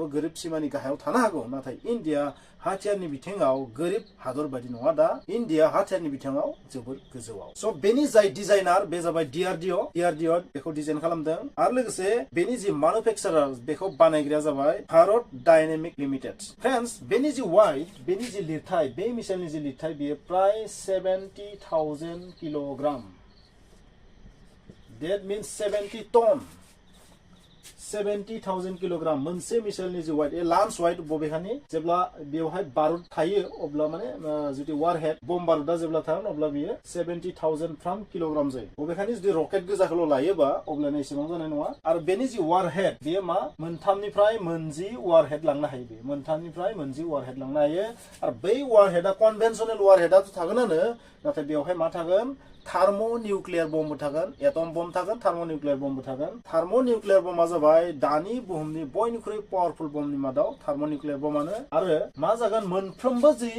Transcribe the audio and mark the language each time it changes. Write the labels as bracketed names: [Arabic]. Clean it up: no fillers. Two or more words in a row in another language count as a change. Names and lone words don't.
[Bodo] गोरिब सिमानि गाहायाव थानो हागौ नाथाय इन्डिया हाथियारनि बिथिङाव गोरिब हादर बायदि नङा दा इन्डिया हाथियारनि बिथिङाव जोबोर गोजौआव स' बेनि जाय डिजाइनार बे जाबाय DRDO बेखौ डिजाइन खालामदों आरो लोगोसे बेनि जि मैन्युफेक्चारार बेखौ बानायग्राया जाबाय भारत डायनेमिक लिमिटेड फ्रेन्ड्स बेनि जि वाइट बेनि जि लिरथाय बे मिसाइलनि जि लिरथाय बेयो प्राय 70,000 किल'ग्राम [English] That means 70 ton [Bodo] 70,000 किल'ग्राम मोनसे मिसाइलनि जि वाइट [English] launch weight [Bodo] बबेखानि जेब्ला बेवहाय बारुद थायो अब्ला माने जुदि वारहेड बम बारुदा जेब्ला थागोन अब्ला बियो 70,000 फ्राम किल'ग्राम जायो बबेखानि जुदि रकेट गोजाखौल' लायोबा अब्लानो एसेबां जानाय नङा आरो बेनि जि वारहेड बेयो मा मोनथामनिफ्राय मोनजि वारहेड लांनो हायो बे मोनथामनिफ्राय मोनजि वारहेड लांनो हायो आरो बै वारहेडा [English] conventional warhead' [Bodo] थागोनानो नाथाय बेवहाय मा थागोन [English] thermo nuclear bomb [Bodo] थागोन [English] atom bomb [Bodo] थागोन [English] thermo nuclear bomb [Bodo] थागोन [English] thermo nuclear bomb [Bodo] जाबाय दानि बुहुमनि बयनिख्रुइ [English] powerful bomb [Bodo] मादाव [English] thermo nuclear bomb [Bodo] आरो मा जागोन मोनफ्रोमबो